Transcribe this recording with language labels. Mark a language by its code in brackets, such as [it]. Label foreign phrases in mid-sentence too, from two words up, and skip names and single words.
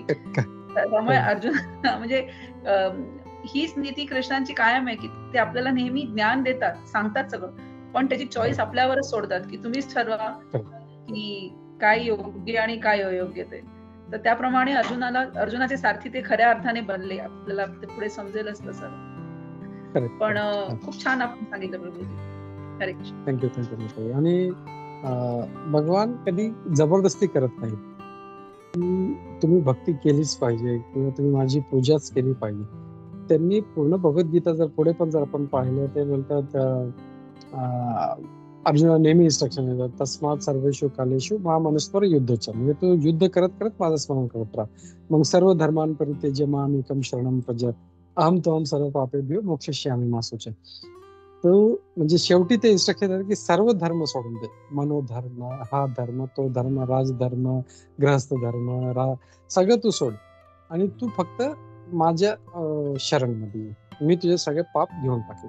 [mr] त्यामुळे अर्जुन म्हणजे हीच नीती कृष्णांची कायम आहे की ते आपल्याला नेहमी ज्ञान देतात, सांगतात सगळं, पण त्याची चॉईस आपल्यावरच सोडतात की तुम्हीच ठरवा की काय योग्य आणि काय अयोग्य ते. तर त्याप्रमाणे अर्जुनाचे सारथी ते खऱ्या अर्थाने बनले. आपल्याला ते पुढे समजेलच तसं. पण खूप छान आपण सांगितलं प्रभूजी. हरे कृष्ण. थँक्यू. आणि भगवान कधी जबरदस्ती करत नाही की तुम्ही भक्ती केलीच पाहिजे किंवा तुम्ही माझी पूजाच केली पाहिजे. त्यांनी पूर्ण भगवद्गीता जर पुढे पण जर आपण पाहिलं ते बोलतात अर्जुना नेहमी इन्स्ट्रक्शन देतात, [sa] तस्मात सर्वेषु कालेषु मामनुस्मर युद्धच. [mr] म्हणजे तू युद्ध करत करत माझं स्मरण करत राहा. [sa] मग सर्व धर्मान परित्यज्य माम एकम शरणम व्रज अहम त्वं सर्व पापेभ्यो मोक्षयिष्यामि मा शुचः. [mr] तो म्हणजे शेवटी ते इन्स्ट्रक्शन देतात की सर्व धर्म सोडून दे. मनोधर्म, हा धर्म, तो धर्म, राजधर्म, गृहस्थ धर्म, सगळं तू सोड आणि तू फक्त माझ्या शरणमध्ये ये, मी तुझे सगळे पाप घेऊन टाकेल.